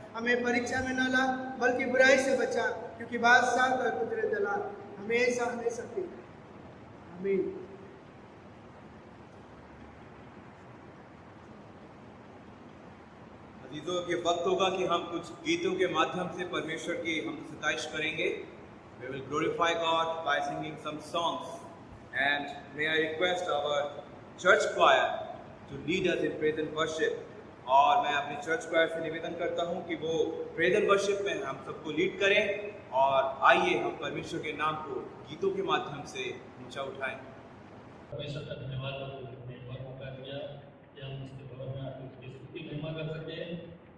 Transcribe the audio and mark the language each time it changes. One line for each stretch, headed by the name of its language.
Hindi: हमें परीक्षा में न ला, बल्कि बुराई से बचा, क्योंकि बादशाह का कुदरत दलाल हमेशा हमेशा की। आमीन। अजीजों, ये वक्त होगा कि हम कुछ गीतों के माध्यम से परमेश्वर की हम सताइश करेंगे।
English: We will glorify God by singing some songs, and may I request our church choir to lead us in praise and worship.
Hindi: और मैं अपने चर्च choir से निवेदन करता हूँ कि वो
English: praise and worship
Hindi: में हम सबको लीड करें, और आइए हम परमेश्वर के नाम को गीतों के माध्यम से ऊंचा उठाएं। परमेश्वर का धन्यवाद आपने एक बार मौका दिया कि हम इसके भवन में आकर उसकी स्तुति महिमा कर सकें।